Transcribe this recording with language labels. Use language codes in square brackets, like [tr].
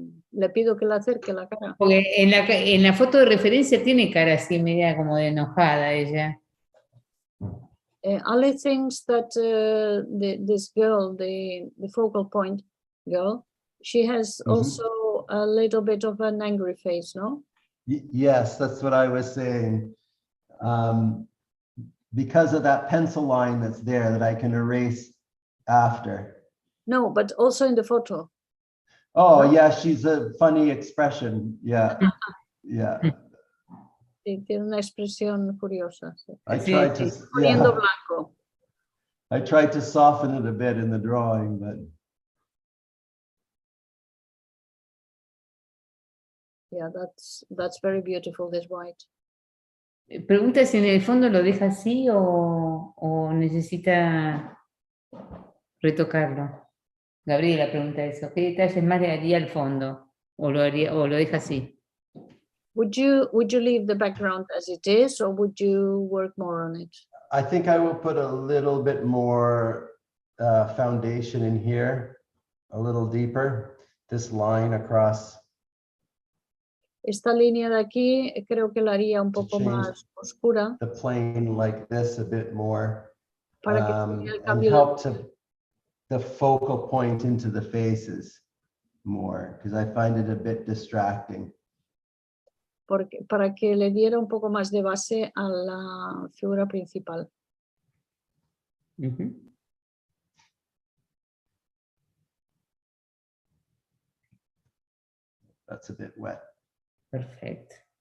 [es] Le pido que la acerque la cara. Porque en la foto de referencia tiene cara así, media como de enojada ella. [en] Ale thinks that this girl, the focal point girl, she has also a little bit of an angry face, no? Yes, that's what I was saying. Because of that pencil line that's there that I can erase after. No, but also in the photo. Oh, yeah, she's a funny expression. Yeah, yeah. [es] Sí, tiene una expresión curiosa. Sí. [en] I tried to, [es] poniendo blanco. [en] I tried to soften it a bit in the drawing, but. Yeah, that's very beautiful, this white. [es] Pregunta si en el fondo lo deja así o necesita retocarlo. Gabriela pregunta eso. ¿Qué detalles más le haría al fondo? ¿O lo deja así? [en] Would you leave the background as it is, or would you work more on it? I think I will put a little bit more foundation in here, a little deeper. This line across. [es] Esta línea de aquí creo que la haría un poco más oscura. [en] The plane like this a bit more. [es] Para que [en] and help to the focal point into the faces more, because I find it a bit distracting. [es] Para que le diera un poco más de base a la figura principal. [en] That's a bit wet. [es] Perfecto.